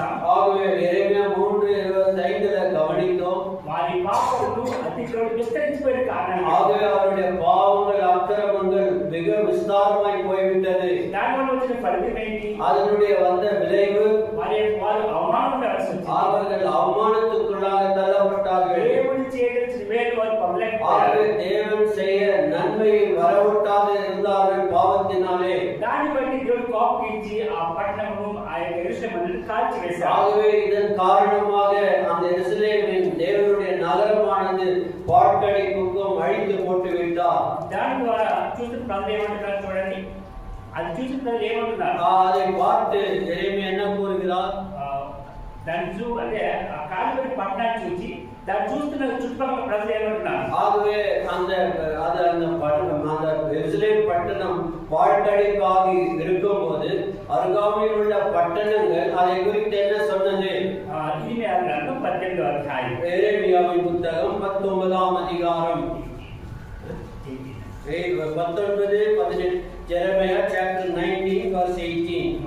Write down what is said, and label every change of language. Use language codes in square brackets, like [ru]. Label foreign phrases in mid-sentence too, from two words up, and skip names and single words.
[ta] ஆகவே எரேமியா 3:25 23:25 கவனித்தோம். [te] వారి పాపములు అతిక్రమం విస్తరించిపోయిన కారణంగా [ta] ஆகவே அவருடைய பாவங்கள் அக்கிரமங்கள் மிக விஸ்தாரமாய் போய்விட்டது. [te] దానివల్ల వచ్చిన ఫలితం ఏంటి? [ta] அதனுடைய வந்த விளைவு [te] వారు అవమానపడాల్సి వచ్చింది. [ta] அவர்கள் அவமானத்துக்குள்ளாக தள்ளப்பட்டார்கள். [te] దేవుడు చేయదలిచిన మేలు వారు పొందలేకపోయారు. [ta] ஆகவே தேவன் செய்ய நன்மையை வரவிட்டாத இருந்தார்கள் பாவத்தினாலே. [te] దాన్ని బట్టి దేవుడు కోపించి ఆ పట్టణమును ఆ యెరూషలేమును కాల్చివేశారు. [ta] ஆகவே இதன் காரணமாக அந்த எருசலேமின் தேவனுடைய நகரமானது பாழ்கடிப்புக்கும் அழித்து போட்டு விட்டார். [te] దాని ద్వారా చూసిన ప్రజలు ఏమంటున్నారు చూడండి. అది చూసిన ప్రజలు ఏమంటున్నారు? [ta] அதை பார்த்து எரேமியா என்ன கூறுகிறார்? [te] దాన్ని అంటే ఆ కాలిబడి పట్టణాన్ని చూసి దాన్ని చూస్తున్న చుట్టుపక్కల ప్రజలు ఏమంటున్నారు? [ta] ஆகவே அந்த எருசலேம் பட்டணம் பாழ்கடிப்பாகி இருக்கும்போது அருகாமையில் உள்ள பட்டணங்கள் அதை குறித்து என்ன சொன்னது? இனிமையா கிரந்தம் 18వ அத்தியாயம். எரேமியாவின் புத்தகம் 19ஆம் அதிகாரம் 19-18 [en] Jeremiah chapter 19 verse 18.